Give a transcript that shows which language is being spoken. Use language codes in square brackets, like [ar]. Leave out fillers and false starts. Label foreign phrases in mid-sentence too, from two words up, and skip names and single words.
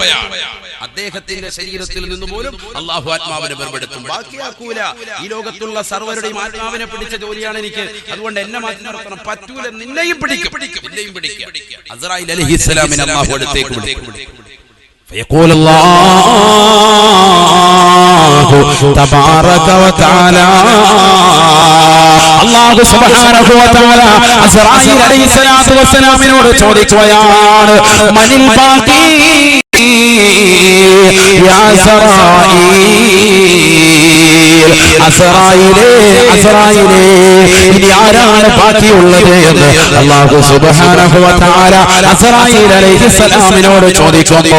[ml] അദ്ദേഹത്തിന്റെ ശരീരത്തിൽ നിന്ന് പോലും അല്ലാഹു ആത്മാവിനെ വേർപെടുത്തും, ബാക്കിയാക്കൂല. ഈ ലോകത്തുള്ള സർവരുടെയും ആത്മാവിനെ പിടിച്ച ജോലിയാണ് എനിക്ക്, അതുകൊണ്ട് എന്നെ മാറ്റി നിർത്തണം. പറ്റൂല, നിന്നെയും പിടിക്കും. അസ്രായിൽ അലൈഹിസ്സലാമിനെ അല്ലാഹു അടുത്തേക്ക് വിളിക്കും. [ar] فيقول الله تبارك وتعالى [ml] അല്ലാഹു [ar] سبحانه وتعالى [ml] അസ്റായീൽ അലൈഹിസ്സലാത്തു വസ്സലാമിനോട് ചോദിക്കുകയാണ് [ar] من الباقي [ml] യാ അസ്റായീലേ ഇനി ആരാണ് ബാക്കിയുള്ളത് എന്ന് അല്ലാഹു [ar] سبحانه وتعالى [ml] അസ്റായീൽ അലൈഹിസ്സലാമിനോട് ചോദിക്കുന്നു.